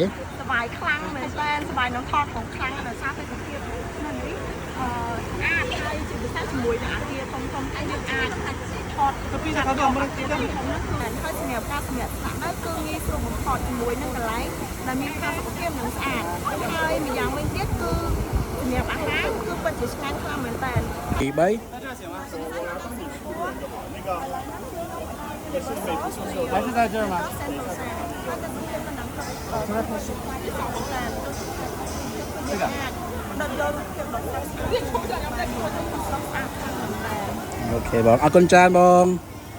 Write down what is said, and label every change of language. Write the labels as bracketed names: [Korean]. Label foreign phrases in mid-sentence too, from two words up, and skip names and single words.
[Khmer] សប្បាយខ្លាំងមែនតើសប្បាយនឹងថតของខ្លាំងដោយសារតែសុខភាពនៅនេះអាចហើយជាពិសេសជាមួយនឹងអាគារធំៗតែយើងអាចថតទៅពីខាងក្នុងអាគារធំៗហ្នឹងគឺហើយសម្រាប់ការសម្រាប់ស្នាក់នៅគឺងាយស្រួលបំផុតជាមួយនឹងកន្លែងដែលមានផាសុកភាពនិងស្អាតហើយម្យ៉ាងវិញទៀតគឺសម្រាប់អាហារគឺពិតជាឆ្ងាញ់ខ្លាំងមែនតើ [Chinese] ទី3 还是在这儿吗？这个。 [Khmer] โอเคបងអរគុណច្រើនបង